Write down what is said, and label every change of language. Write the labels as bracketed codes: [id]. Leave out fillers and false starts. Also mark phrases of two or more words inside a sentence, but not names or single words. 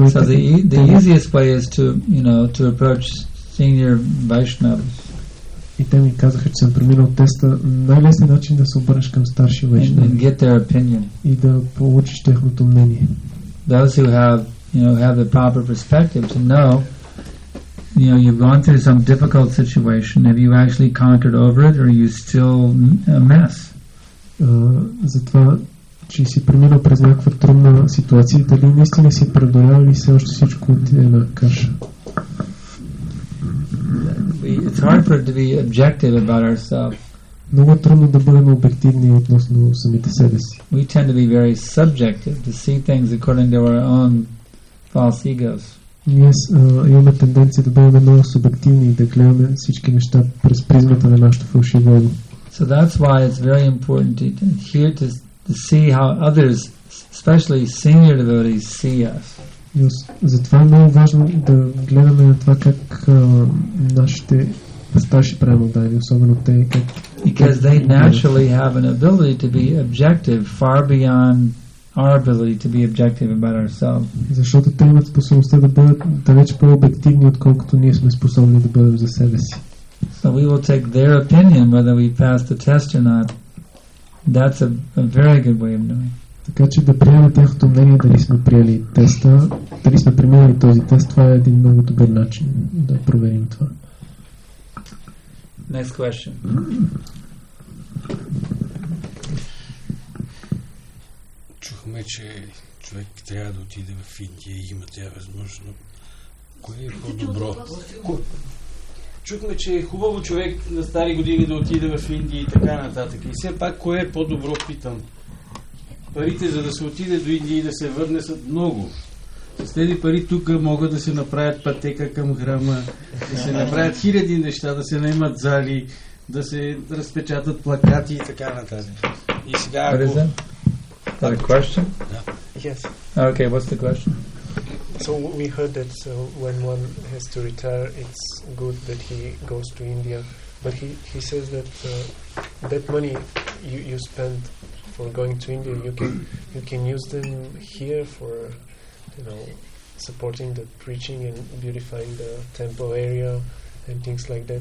[en] So the easiest way is to approach senior Vaishnavas. [bg] И те ми казаха, че съм преминал теста. Най-лесният начин да се обърнеш към старши вайшнави. [en] And get their opinion. [bg] И да получиш тяхното мнение. [en] Those who have the proper perspective to know, you've gone through some difficult situation. Have you actually conquered over it, or are you still a mess? [bg] Затова, че си преминал през някаква трудна ситуация, дали наистина си преодолял или все още всичко отиде на каша. [en] It's hard for it to be objective about ourselves. [bg] Много трудно да бъдем обективни относно самите себе си. [en] We tend to be very subjective, to see things according to our own false egos. [bg] Ние имаме тенденция да бъдем много субективни и да гледаме всички неща през призмата на нашето фалшиво его. [en] So that's why it's very important to see how others, especially senior devotees, see us. [bg] Затова е много важно да гледаме на това как нашите старши преданни, особено те, как... [en] Because they naturally have an ability to be objective far beyond our ability to be objective about ourselves. [bg] Защото те имат способността да бъдат далеч по-обективни, отколкото ние сме способни да бъдем за себе си. [en] So we will take their opinion whether we pass the test or not. That's a very good way of doing. [bg] Така че да приемем тяхното мнение дали сме приели теста, дали сме преминали този тест, това е един много добър начин да проверим това. [en] Next question. [bg] Чухме, че човек трябва да отиде в Индия и има тя възможност. Кое е по-добро? Чухме, че е хубаво човек на стари години да отиде в Индия и така нататък. И все пак, кое е по-добро, питам. Парите, за да се отиде до Индия и да се върне, са много. С тези пари тук могат да се направят пътека към храма, да се направят хиляди неща, да се наемат зали, да се разпечатат плакати и така нататък. И сега... [en] What is that? Is that a question? Yes. Okay, what's the question? So we heard that when one has to retire, it's good that he goes to India. But he says that that money you spend for going to India, you can use them here for, supporting the preaching and beautifying the temple area and things like that.